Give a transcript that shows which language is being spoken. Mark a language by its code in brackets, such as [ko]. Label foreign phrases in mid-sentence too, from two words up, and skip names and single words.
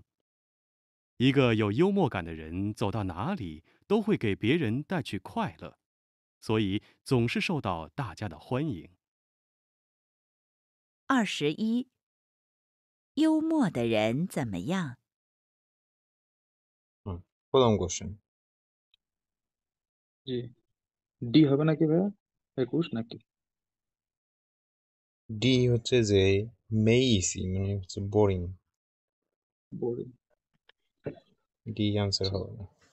[zh] 一个有幽默感的人，走到哪里都会给别人带去快乐，所以总是受到大家的欢迎。 21，幽默的人怎么样？ [bn] প্রথম কোশ্চেন জি ডি হবে নাকি ভাইয়া 21 নাকি ডি হচ্ছে যে মেইসি মানে হচ্ছে বোরিং বোরিং ডি আনসার হবে না